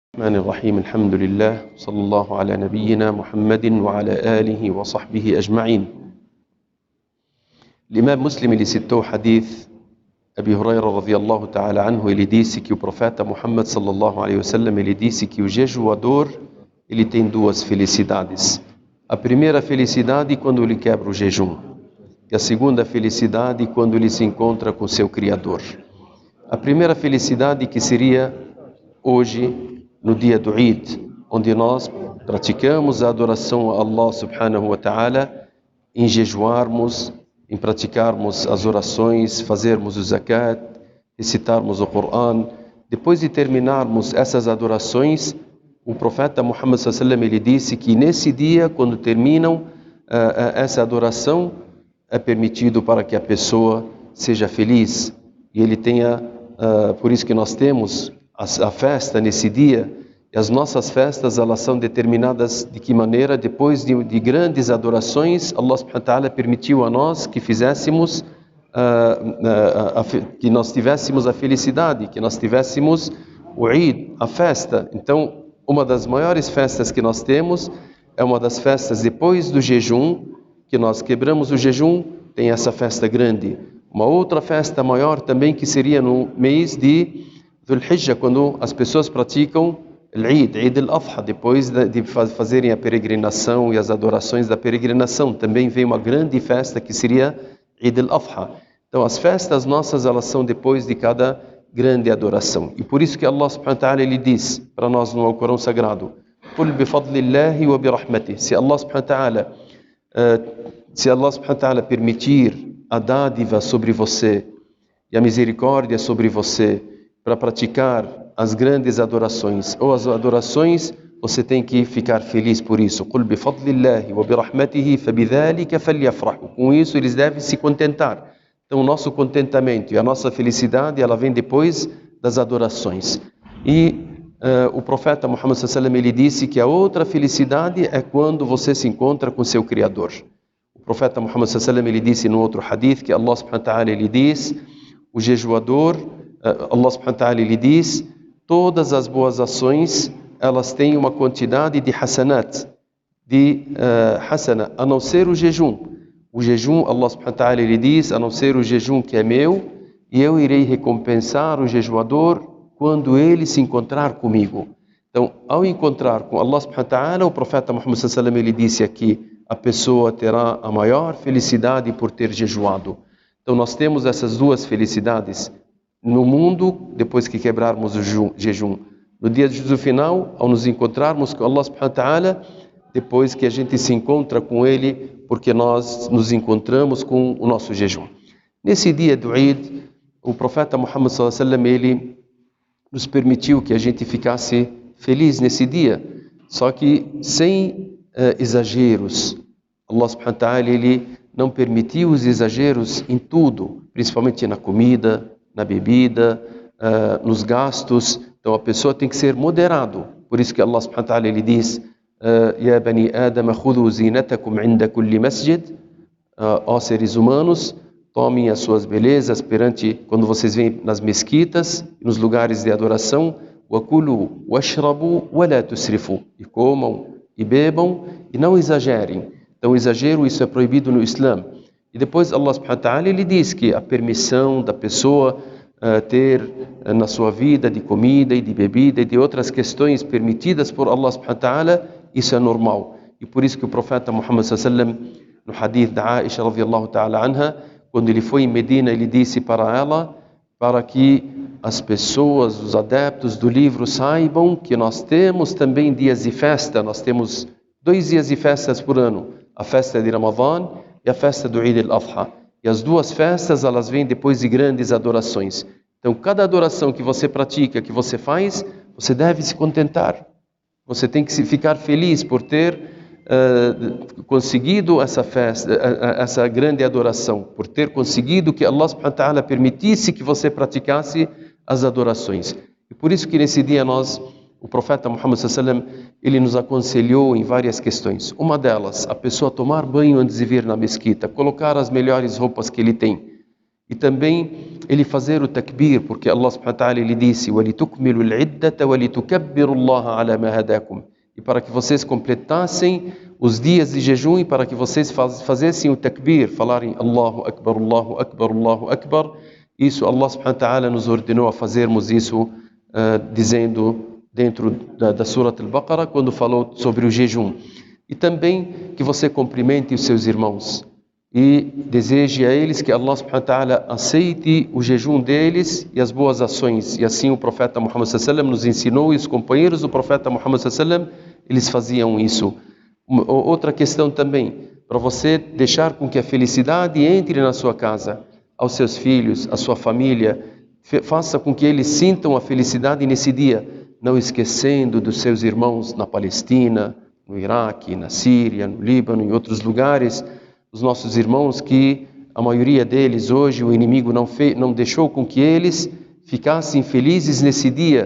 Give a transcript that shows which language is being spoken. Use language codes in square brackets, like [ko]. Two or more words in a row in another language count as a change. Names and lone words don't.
[ar] الرحمن الرحيم الحمد لله صلى الله على نبينا محمد وعلى آله وصحبه أجمعين. [pt] L'imam Muslim ele citou o hadith Abi Huraira [ar] رضي الله تعالى عنه, [pt] ele disse que o profeta Muhammad [ar] صلى الله عليه وسلم, [pt] ele disse que o jejuador ele tem duas felicidades. A primeira felicidade quando ele quebra o jejum, e a segunda felicidade quando ele se encontra com seu Criador. A primeira felicidade que seria hoje, no dia do Eid, onde nós praticamos a adoração a [ar] الله سبحانه وتعالى, [pt] em jejuarmos, em praticarmos as orações, fazermos o zakat, recitarmos o Coran. Depois de terminarmos essas adorações, o profeta Muhammad [ar] صلى الله عليه وسلم, [pt] ele disse que nesse dia, quando terminam essa adoração, é permitido para que a pessoa seja feliz. E ele tenha, por isso que nós temos a festa nesse dia. E as nossas festas, elas são determinadas de que maneira? Depois de grandes adorações, [ar] الله سبحانه وتعالى [pt] permitiu a nós que fizéssemos, que nós tivéssemos a felicidade, que nós tivéssemos o Eid, a festa. Então, uma das maiores festas que nós temos é uma das festas depois do jejum, que nós quebramos o jejum, tem essa festa grande. Uma outra festa maior também, que seria no mês de Dhul Hijjah, quando as pessoas praticam Eid al-Adha, depois de fazerem a peregrinação e as adorações da peregrinação, também vem uma grande festa que seria Eid al-Adha. Então as festas nossas, elas são depois de cada grande adoração. E por isso que [ar] الله سبحانه وتعالى, [pt] ele diz para nós no Alcorão Sagrado: [ar] "قل بفضل الله وبرحمته". [pt] Se [ar] الله سبحانه وتعالى [pt] permitir a dádiva sobre você e a misericórdia sobre você para praticar as grandes adorações ou as adorações, você tem que ficar feliz por isso. [ar] قل بفضل الله وبرحمته فبذلك فليفرحوا. [pt] Com isso eles devem se contentar. Então o nosso contentamento e a nossa felicidade, ela vem depois das adorações. E o profeta Muhammad [ar] صلى الله عليه وسلم, [pt] ele disse que a outra felicidade é quando você se encontra com seu Criador. O profeta Muhammad [ar] صلى الله عليه وسلم, [pt] ele disse no outro hadith que [ar] الله سبحانه وتعالى, [pt] ele diz, o jejuador, [ar] الله سبحانه وتعالى, [pt] ele diz: todas as boas ações, elas têm uma quantidade de hasanat, hasana, a não ser o jejum. O jejum, [ar] الله سبحانه وتعالى, [pt] ele diz, a não ser o jejum que é meu, e eu irei recompensar o jejuador quando ele se encontrar comigo. Então, ao encontrar com [ar] الله سبحانه وتعالى, [pt] o profeta Muhammad [ar] صلى الله عليه وسلم, [pt] ele disse aqui, a pessoa terá a maior felicidade por ter jejuado. Então, nós temos essas duas felicidades no mundo, depois que quebrarmos o jejum. No dia do juízo final, ao nos encontrarmos com [ar] الله سبحانه وتعالى, [pt] depois que a gente se encontra com Ele, porque nós nos encontramos com o nosso jejum. Nesse dia do Eid, o profeta Muhammad [ar] صلى الله عليه وسلم, [pt] ele nos permitiu que a gente ficasse feliz nesse dia, só que sem exageros. [ar] الله سبحانه وتعالى, [pt] ele não permitiu os exageros em tudo, principalmente na comida, na bebida, nos gastos. Então a pessoa tem que ser moderado. Por isso que [ar] الله سبحانه وتعالى, [pt] ele diz: [ar] يا بني آدم، خذوا زينتكم عند كل مسجد. [pt] Ó seres humanos, tomem as suas belezas perante, quando vocês vêm nas mesquitas, nos lugares de adoração. [ar] وكلوا واشربوا ولا تسرفوا. [pt] E comam e bebam e não exagerem. Então o exagero, isso é proibido no Islã. E depois [ar] الله سبحانه وتعالى, [pt] ele diz que a permissão da pessoa ter na sua vida de comida e de bebida e de outras questões permitidas por [ar] الله سبحانه وتعالى, [pt] isso é normal. E por isso que o profeta Muhammad [ar] صلى الله عليه وسلم, [pt] no hadith da Aisha [ar] رضي الله تعالى عنها, [pt] quando ele foi em Medina, ele disse para ela, para que as pessoas, os adeptos do livro saibam que nós temos também dias de festa. Nós temos 2 dias de festas por ano, a festa de Ramadã e a festa do Eid al-Adha. E as duas festas, elas vêm depois de grandes adorações. Então, cada adoração que você pratica, que você faz, você deve se contentar. Você tem que ficar feliz por ter conseguido essa festa, essa grande adoração, por ter conseguido que [ar] الله سبحانه وتعالى [pt] permitisse que você praticasse as adorações. E por isso que nesse dia o profeta Muhammad [ar] صلى الله عليه وسلم, [pt] ele nos aconselhou em várias questões. Uma delas, a pessoa tomar banho antes de vir na mesquita, colocar as melhores roupas que ele tem. e também ele fazer o takbir, porque [ar] الله سبحانه وتعالى [pt] ele disse: [ar] وَلِتُكْمِلُوا الْعِدَّةَ وَلِتُكَبِّرُوا اللَّهَ عَلَى مَا هَدَاكُمْ, [pt] e para que vocês completassem os dias de jejum e para que vocês fazessem o takbir, falarem [ar] الله أكبر، الله أكبر، الله أكبر. [pt] Isso [ar] الله سبحانه وتعالى [pt] nos ordenou a fazermos isso, dizendo dentro da Surat al-Baqarah, quando falou sobre o jejum. E também que você cumprimente os seus irmãos e deseje a eles que [ar] الله سبحانه وتعالى [pt] aceite o jejum deles e as boas ações. E assim o profeta Muhammad [ar] صلى الله عليه وسلم [pt] nos ensinou, e os companheiros do profeta Muhammad [ar] صلى الله عليه وسلم, [pt] eles faziam isso. Outra questão também, para você deixar com que a felicidade entre na sua casa, aos seus filhos, à sua família, faça com que eles sintam a felicidade nesse dia, não esquecendo dos seus irmãos na Palestina, no Iraque, na Síria, no Líbano, em outros lugares, os nossos irmãos que a maioria deles hoje o inimigo não deixou com que eles ficassem felizes nesse dia.